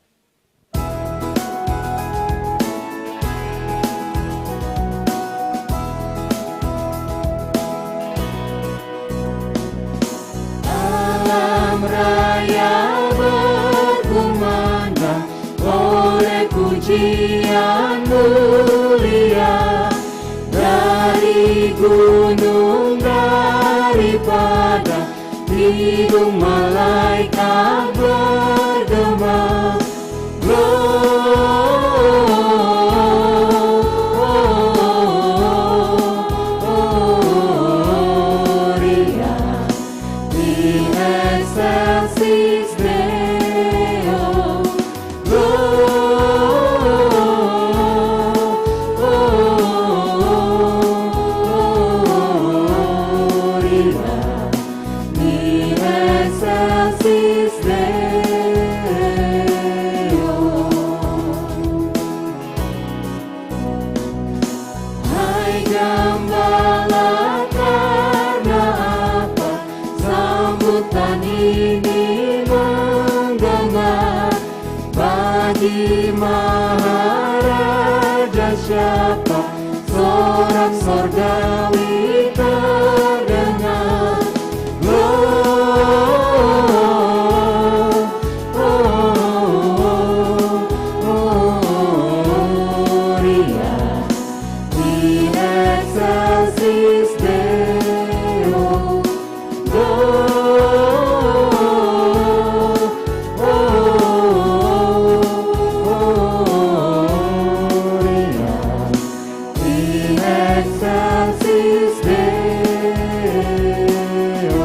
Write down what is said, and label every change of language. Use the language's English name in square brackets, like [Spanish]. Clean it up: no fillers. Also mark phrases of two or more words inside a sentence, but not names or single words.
[Indonesian] Alam raya berkumandang oleh pujian mulia dari gunung, daripada hidung malaikat bergema. [Latin] Gloria in excelsis Deo. Gloria in excelsis Deo. [Indonesian] Hai Gembala, karena apa sambutan ini menggema? Bagi Maharaja siapa sorak sorgawi terdengar? [Latin] Gloria in excelsis Deo. Gloria in excelsis Deo.